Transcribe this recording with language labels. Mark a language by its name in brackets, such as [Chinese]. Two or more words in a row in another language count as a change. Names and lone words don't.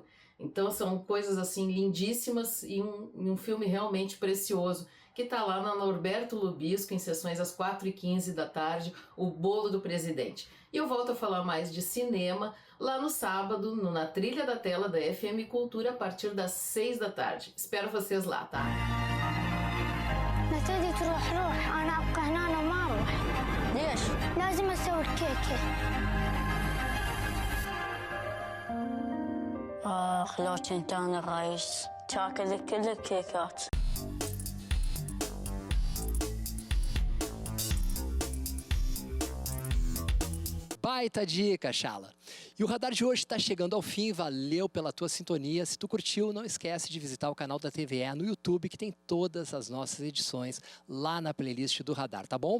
[Portuguese] Então são coisas assim lindíssimas e um filme realmente precioso, que está lá na Norberto Lubisco, em sessões às 4h15 da tarde, O Bolo do Presidente. E eu volto a falar mais de cinema lá no sábado, na Trilha da Tela da FM Cultura, a partir das 6 da tarde. Espero vocês lá, tá? [Arabic] ما تبي تروح روح أنا أبقى هنا وما أروح. ليش؟ لازم أسوي الكيكة. لو كنت أنا الرئيس تاكل كل الكيكات. [Portuguese] Baita dica, Chala. E o Radar de hoje está chegando ao fim. Valeu pela tua sintonia. Se tu curtiu, não esquece de visitar o canal da TVE no YouTube, que tem todas as nossas edições lá na playlist do Radar, tá bom?